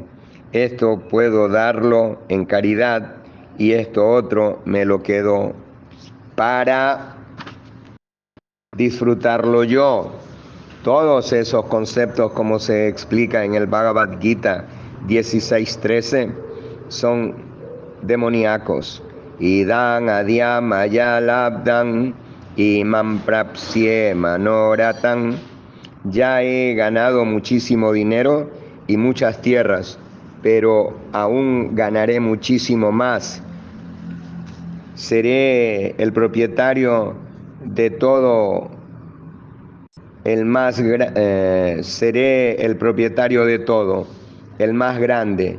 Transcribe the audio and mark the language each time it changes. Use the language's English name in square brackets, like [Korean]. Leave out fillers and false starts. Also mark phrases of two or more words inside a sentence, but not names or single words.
[Spanish] Esto puedo darlo en caridad y esto otro me lo quedo para disfrutarlo yo. Todos esos conceptos, como se explica en el Bhagavad Gita 16:13, son demoníacos. [Sanskrit] Idam adyam ayalabdam imam prapsye manoratam. [Spanish] Ya he ganado muchísimo dinero y muchas tierras, pero aún ganaré muchísimo más. Seré el propietario de todo, seré el propietario de todo, el más grande.